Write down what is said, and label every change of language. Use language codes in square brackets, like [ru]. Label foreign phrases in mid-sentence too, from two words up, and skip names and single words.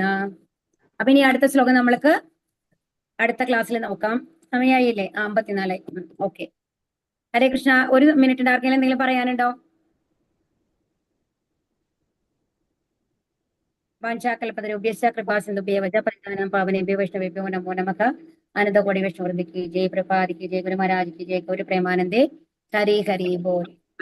[ml] അപ്പൊ ഇനി അടുത്ത ശ്ലോകം നമ്മൾക്ക് അടുത്ത ക്ലാസ്സിൽ നോക്കാം. സമയമായില്ലേ? 54. ഓക്കെ. ഹരേ കൃഷ്ണ. 1 മിനിറ്റ് ആർക്കെങ്കിലും എന്തെങ്കിലും പറയാനുണ്ടോ? [sa] വാഞ്ചാകൽപതരുഭ്യശ്ച കൃപാസിന്ധുഭ്യഃ വച പരിതാനം പാവനേഭ്യോ വൈഷ്ണവേഭ്യോ നമോ നമഃ. [hi] आनंदकोटि विष्णुवृंद की जय, प्रभाती की जय, गुरु महाराज की जय, [bn] গৌরী প্রেমানন্দে. হরি হরি বোল.